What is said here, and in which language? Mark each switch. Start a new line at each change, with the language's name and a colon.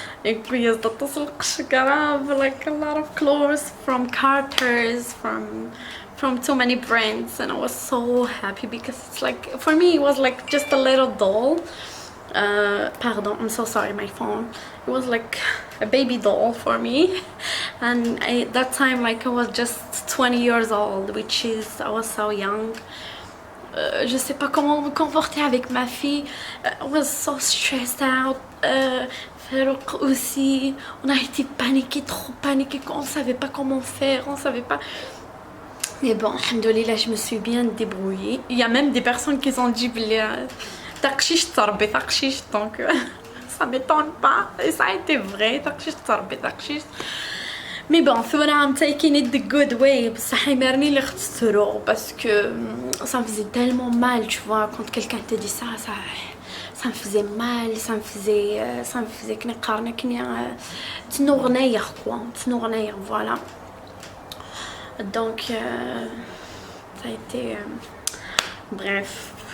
French: Et puis,
English: like a lot of clothes from Carter's, from too many brands, and I was so happy because it's like, for me, it was like just a little doll. Pardon, I'm so sorry, my phone. It was like a baby doll for me, and that time, like, I was just 20 years old, which is, I was so young.
French: Je sais pas comment me comporter avec ma fille.
English: I was so stressed out.
French: Farouk aussi, on a été paniqués, trop paniqués, on savait pas comment faire, on savait pas. Mais bon, alhamdoulilah, je me suis bien débrouillée. Il y a même des personnes qui ont dit
Arabic: تقشيش تربي تقشيش,
French: donc ça m'étonne pas, et ça a été vrai, تقشيش تربي تقشيش. Mais bon,
English: I'm taking it the good way.
French: Ça m'énerve les retours parce que ça me faisait tellement mal, tu vois, quand quelqu'un te dit ça me faisait mal, ça me faisait
Arabic: كني قارنة كني تنورنير
French: quoi,
Arabic: تنورنير,
French: voilà. Donc ça a été bref.